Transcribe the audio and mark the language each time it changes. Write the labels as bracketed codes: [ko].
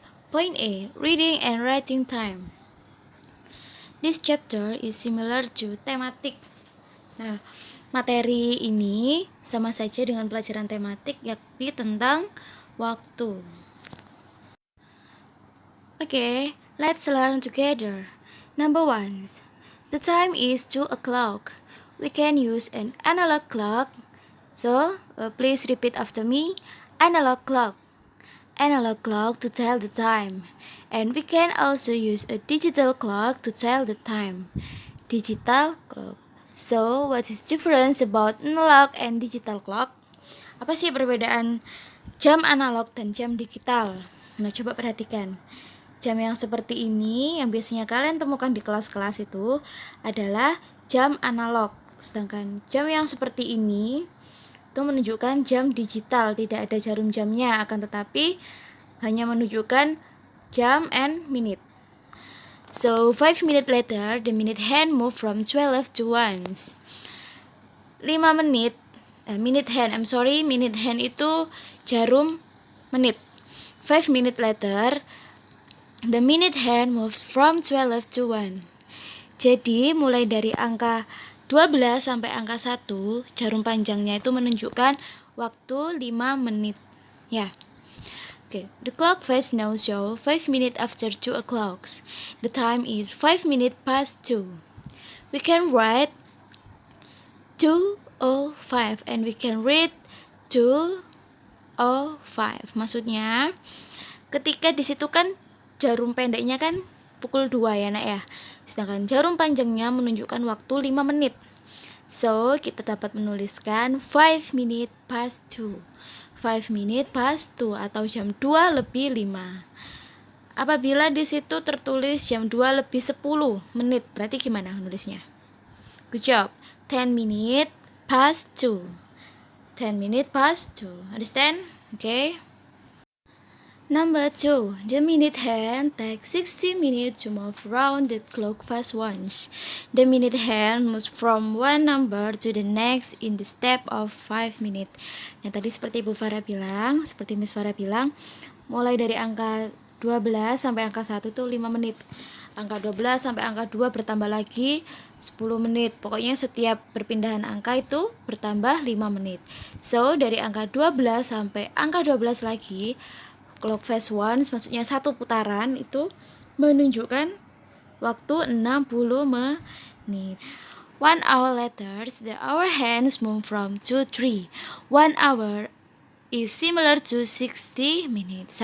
[en] Point A, reading and writing time. This chapter is similar to thematic. [id] Nah, materi ini sama saja dengan pelajaran tematik, yakni tentang waktu. [en] Okay, let's learn together. Number 1, the time is 2 o'clock. We can use an analog clock. So, please repeat after me. Analog clock. Analog clock to tell the time. And we can also use a digital clock to tell the time. Digital clock. So, what is difference about analog and digital clock? [id] Apa sih perbedaan jam analog dan jam digital? Nah, coba perhatikan. Jam yang seperti ini yang biasanya kalian temukan di kelas-kelas itu adalah jam analog. Sedangkan jam yang seperti ini itu menunjukkan jam digital, tidak ada jarum jamnya, akan tetapi hanya menunjukkan jam [en] and minute. So 5 minutes later, the minute hand moved from 12 to 1. [id] 5 menit, minute hand itu jarum menit. [en] 5 minutes later, the minute hand moved from 12 to 1. [id] Jadi mulai dari angka 12 sampai angka 1, jarum panjangnya itu menunjukkan waktu 5 menit. Ya. Okay. [en] The clock face now show 5 minutes after 2 o'clock. The time is 5 minutes past 2. We can write 2:05 and we can read 2:05. [id] Maksudnya ketika di situ kan jarum pendeknya kan pukul 2 ya nak ya. Sedangkan jarum panjangnya menunjukkan waktu 5 menit. So, kita dapat menuliskan [en] 5 minutes past 2. 5 minutes past 2 [id] atau jam 2 lebih 5. Apabila di situ tertulis jam 2 lebih 10 menit, berarti gimana nulisnya? [en] Good job. 10 minutes past 2. 10 minutes past 2. Understand? Okay. Number 2, the minute hand takes 60 minutes to move around the clock face once. The minute hand moves from one number to the next in the step of 5 minutes. [id] Nah, tadi seperti Miss Farah bilang, mulai dari angka 12 sampai angka 1 itu 5 menit. Angka 12 sampai angka 2 bertambah lagi 10 menit. Pokoknya setiap perpindahan angka itu bertambah 5 menit. So, dari angka 12 sampai angka 12 lagi, [en] clock face once, [id] maksudnya satu putaran itu menunjukkan waktu 60 menit. [en] 1 hour later, the hour hands move from 2 to 3. 1 hour is similar to 60 minutes.